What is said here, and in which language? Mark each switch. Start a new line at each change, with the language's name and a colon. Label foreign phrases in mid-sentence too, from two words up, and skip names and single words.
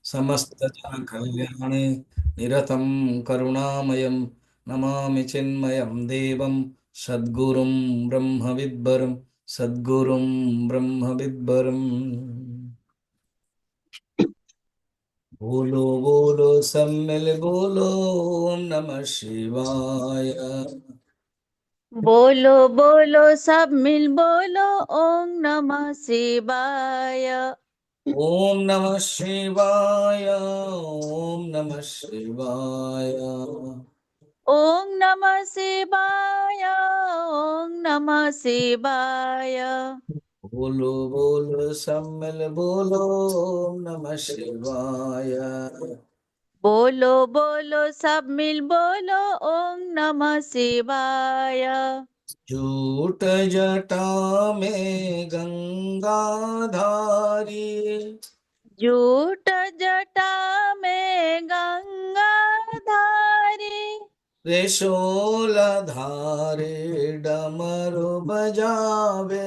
Sanskrit: समस्त जन कल्याणे निरतं करुणामयं नमामि चिन्मयं देवं सद्गुरुं ब्रह्मविद्वरं सद्गुरुं ब्रह्मविद्वरम्।
Hindi: बोलो बोलो सब मिल बोलो
Sanskrit: ओम नमः शिवाय।
Hindi: बोलो बोलो सब मिल बोलो
Sanskrit: ओम नमः शिवाय। ओम नमः शिवाय ओम नमः शिवाय। ओम नमः शिवाय ओम नमः शिवाय।
Hindi: बोलो बोलो सब मिल बोलो
Sanskrit: ओम नमः शिवाय।
Hindi: बोलो बोलो सब मिल बोलो
Sanskrit: ओम नमः शिवाय।
Hindi: झूठ जटा में गंगा धारी झूठ जटा में गंगा धारी त्रिशूल धारे डमरू बजावे